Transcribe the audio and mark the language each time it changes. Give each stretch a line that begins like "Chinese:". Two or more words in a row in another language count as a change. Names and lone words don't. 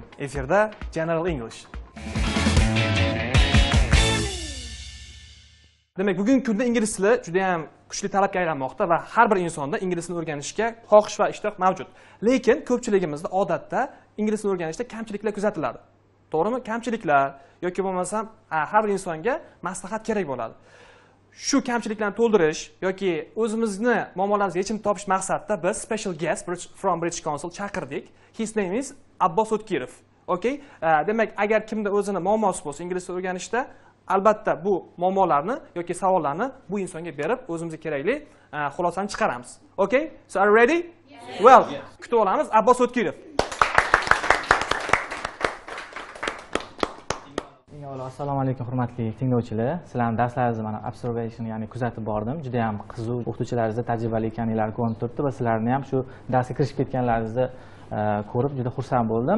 Uzbek: Efirda
English: General English.
Uzbek: Demak, bugungi kunda ingliz tili juda ham kuchli talabga aylanmoqda va har bir insonda ingliz tilini o'rganishga xohish va ishtiyoq mavjud. Lekin ko'pchiligimizda odatda ingliz tilini o'rganishda kamchiliklar kuzatiladi. To'g'rimi? Kamchiliklar yoki bo'lmasam har bir insonga maslahat kerak bo'ladi. Shu kamchiliklarni to'ldirish yoki o'zimizni muammolarimizga yechim topish maqsadida biz
English: special guest from British Council
Uzbek: chaqirdik.
English: His name is Abbos Utkirov. Okay?
Uzbek: Demak, agar kimda o'zini muammosi bo'lsa ingliz tilini o'rganishda, albatta bu muammolarni yoki savollarni bu insonga berib, o'zimizga kerakli xulosani chiqaramiz.
English: Okay? So are you ready? Yes. Well,
Uzbek: kutib olamiz Abbos Utkirov. Assalomu alaykum hurmatli tinglovchilar. Sizlarning darslaringizni mana observation, ya'ni kuzatib bordim. Juda ham qiziq, o'qituvchilaringiz tajribali ekanliklarini ko'rinib turibdi va sizlarni ham shu darsga kirishib ketganlaringizni ko'rib juda xursand bo'ldim.